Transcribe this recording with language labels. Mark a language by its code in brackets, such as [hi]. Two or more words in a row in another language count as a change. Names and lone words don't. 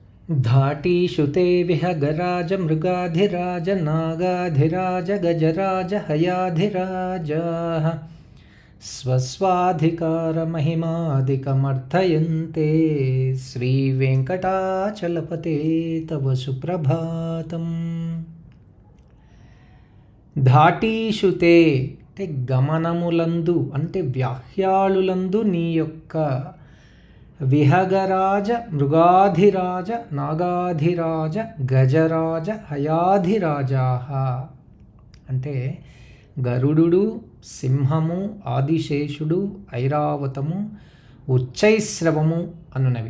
[sa] धाटीषु ते विहगराज मृगाधिराज नागाधिराज गजराज हयाधिराजाः स्वस्वाधिकारमहिमादिकमर्थयन्ते श्रीवेङ्कटाचलपते तव सुप्रभातम्। ధాటీషు తే [te] అంటే గమనములందు అంటే వ్యాహ్యాళులందు నీ యొక్క [sa] విహగరాజ మృగాధిరాజ నాగాధిరాజ గజరాజ హయాధిరాజాః [te] అంటే గరుడు, సింహము, ఆదిశేషుడు, ఐరావతము, ఉచ్చైశ్రవము అనునవి.